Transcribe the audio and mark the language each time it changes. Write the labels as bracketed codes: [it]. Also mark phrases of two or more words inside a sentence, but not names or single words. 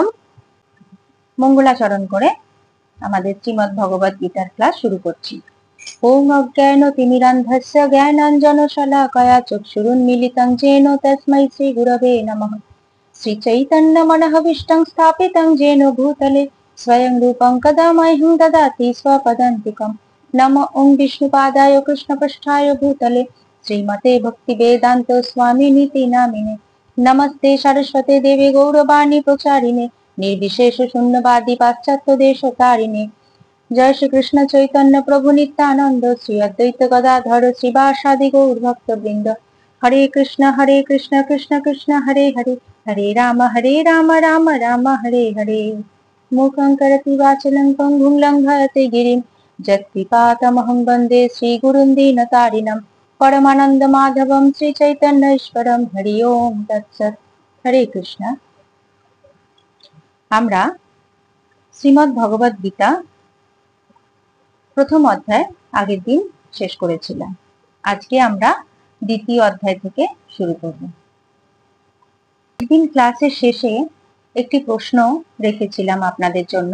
[bn] মঙ্গলাচরণ করে আমাদের শ্রীমদ্ ভগবদ গীতার ক্লাস শুরু করছি। [sa] ওম অজ্ঞান তিমিরান্ধস্য জ্ঞানাঞ্জন শলাকয়া চক্ষুরুন্মিলিতং যেন তস্मै শ্রী গুরবে নমঃ। শ্রী চৈতন্য মনঃভীষ্টং স্থাপিতং যেন ভূতলে স্বয়ং রূপং কদা মह्यं দদাতি स्वपदान्तिकं। নমো ওম বিষ্ণুপাদায় কৃষ্ণপৃষ্ঠায় ভূতলে শ্রীমতে ভক্তি বেদান্ত স্বামিনীতি নামিনে। नमस्ते सरस्वते देवी गौरवाणी प्रचारिणे निर्विशेष शून्यवादी पाश्चात्य देशतारिणे। जय श्री कृष्ण चैतन्य प्रभु नित्यानंद श्री अद्वैत गदाधर श्रीवासादि गौर भक्त वृंद। हरे कृष्ण कृष्ण कृष्ण हरे हरे, हरे राम राम राम हरे हरे। मूकं करोति वाचालं पङ्गुं लङ्घयते गिरिं यत्कृपातमहं वन्दे श्रीगुरुं दीनतारिणम्। परमानंद माधवम श्री चैतन्य ईश्वरम। हरि ओम तत्सत। हरे कृष्ण। [bn] আমরা শ্রীমদ্ ভগবদ গীতা প্রথম অধ্যায় আগের দিন শেষ করেছিলাম। আজকে আমরা দ্বিতীয় অধ্যায় থেকে শুরু করব। একদিন ক্লাসের শেষে একটি প্রশ্ন রেখেছিলাম আপনাদের জন্য।